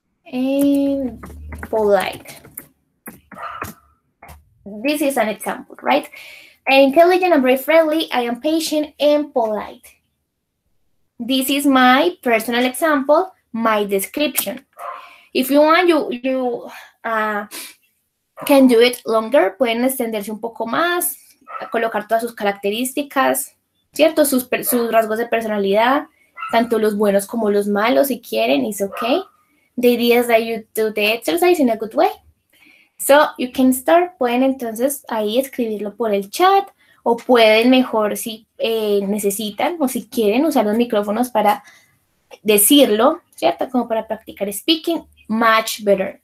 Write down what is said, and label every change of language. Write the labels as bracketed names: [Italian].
[English] And polite. This is an example, right? I am intelligent and very friendly. I am patient and polite. This is my personal example, my description. If you want, you can do it longer. [Spanish] Pueden extenderse un poco más, colocar todas sus características, ¿cierto? Sus rasgos de personalidad, tanto los buenos como los malos, si quieren, it's okay. [English] The idea is that you do the exercise in a good way. So, you can start. [Spanish] Pueden entonces ahí escribirlo por el chat o pueden mejor si necesitan o si quieren usar los micrófonos para decirlo, ¿cierto? Como para practicar speaking, much better.